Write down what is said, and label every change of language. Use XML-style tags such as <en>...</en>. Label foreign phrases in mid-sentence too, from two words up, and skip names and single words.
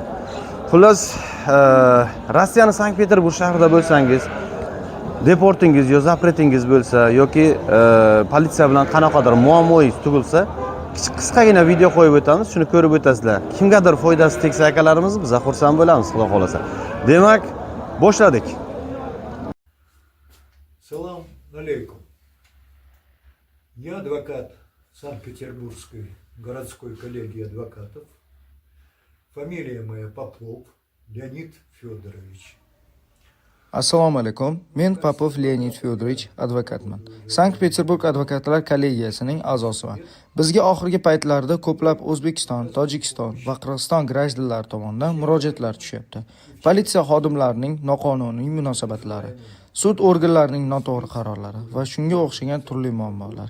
<uz>Xullas, Rossiyaning Sankt-Peterburg shahrida bo'lsangiz, deportingiz yo zapretingiz bo'lsa yoki politsiya bilan qanaqadir muammoingiz tugilsa, qisqagina video qo'yib o'tamiz, shuni ko'rib o'tasizlar. Kimgadir foydasi tegsa akalarimiz biz xursand bo'lamiz, xudo xolasa. Demak, boshladik.</uz> <ar>سلام عليكم.</ar> <ru>Я адвокат Санкт-Петербургской городской коллегии адвокатов. Фамилия моя Попов Леонид Федорович.</ru> <uz>Assalomu alaykum. Men Popov Leonid Fyodorovich advokatman. Sankt-Peterburg advokatlar kollegiyasining a'zosiman. Bizga oxirgi paytlarda ko'plab O'zbekiston, Tojikiston va Qirg'iziston grajdinlari tomonidan murojaatlar tushyapti. Politsiya xodimlarining noqonuniy munosabatlari, sud organlarining noto'g'ri qarorlari va shunga o'xshagan turli muammolar.</uz>